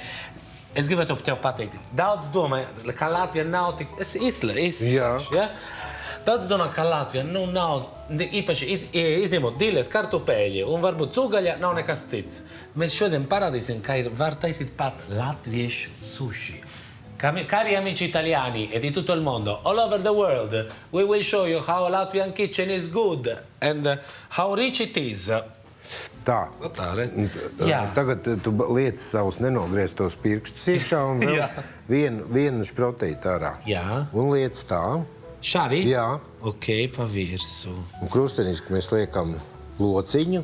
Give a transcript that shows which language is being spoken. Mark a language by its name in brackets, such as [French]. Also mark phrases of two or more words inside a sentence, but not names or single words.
[Latvian] Es gribētu tev pateikt, daudz domāju, ka Latvija nav tik... Es izslēgšu, ja? Daudz domā, ka Latvija nav, īpaši izņemot diles, kartupeļi un varbūt cūgaļa, nav nekas cits. Mēs šodien parādīsim, ka var taisīt pat latviešu sushi. [Italian] Cari amici italiani e di tutto il mondo, [English] all over the world, we will show you how Latvian kitchen is good and how rich it is. [Latvian] Tā. Tā, redz. Jā. Tagad tu liec savus nenogrieztos pirkstus iekšā un velc vienu šprotīti ārā. Jā. Un liec tā. Šādi? Jā. Ok, pa virsu. Un krusteniski mēs liekam lociņu.